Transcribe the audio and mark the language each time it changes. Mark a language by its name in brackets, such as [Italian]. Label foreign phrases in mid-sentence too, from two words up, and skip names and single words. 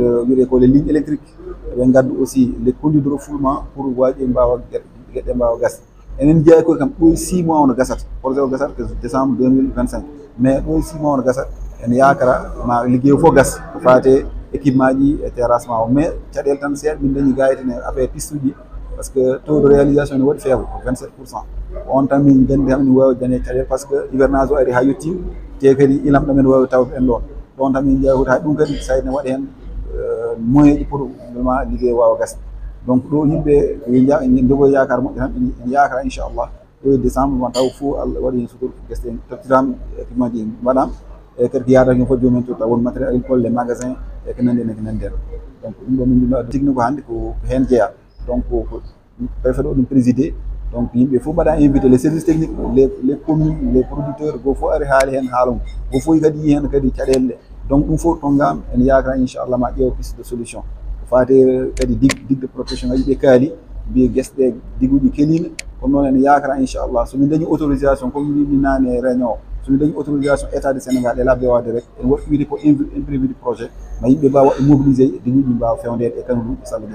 [Fula] wiyete ko [French] les lignes électriques [Fula] eɓen gadda [French] aussi les conduits de refoulement pour [Fula] waji mbawa gueɗe mbawa gasde enen jeeya koye kam ɗo 6 mois ono gasata projet o gasata [French] que décembre 2025 mais [Fula] ɗo 6 mois ono gasata en yakara ma liggéey fof gas ko fate équipement ji e terrassement o mais caɗele tan seeɗa min dañi gayitene [French] affaire piste [Fula] uji [French] par ce que taux de réalisation [Fula] ne waɗi faible ko 27%. On tan min gandi tan min wawi dañe caɗele [French] par ce que hivernage [Fula] o ari ha yettima te kadi ilam ɗamen wawi tawde en ɗon ɗon tan min jeyhude hay ɗum kadi SAED ne waɗi hen moyen ji [French] pour vraiment [Fula] liggéey wawa gasde donc ɗo yimɓe jogoy yakar moƴƴo tan en yakara inchallah ɗo e décembre ma taw fo Allah waɗi hen sutur gueseɗe tottirama équipement ji mbaɗama e kadi yadaki fof jomumen tota won [French] matériel agricole les magasins [Fula] e ko nandi en ko nandi en donc ɗum ɗo min tigni ko hannde ko hen jeeya donc ko préfet ɗo ɗum présidé donc yimɓe fof mbaɗa [French] invité les services techniques les communes les producteurs [Fula] go fof ari haali hen haalamo go fof kadi yi hen kadi caɗele ɗe donc ɗum fof to gam en yakara inchallah ma ƴeewa [French] piste de solution [Fula] ko fate kadi [French] digue de protection [Fula] aji ɓe kaali mbiye guesɗe diguji kelina kono noon en yakara inchallah somin dañi autorisation comme wimi nane e réunion o somin dañi [French] autorisation état du Sénégal [Fula] e la BOAD rek en waɗi wiyde ko [French] imprévu du projet [Fula] ma yimɓe mbawa mobilisé diguji mbawa fewndede e kanuɗum salludeɓe.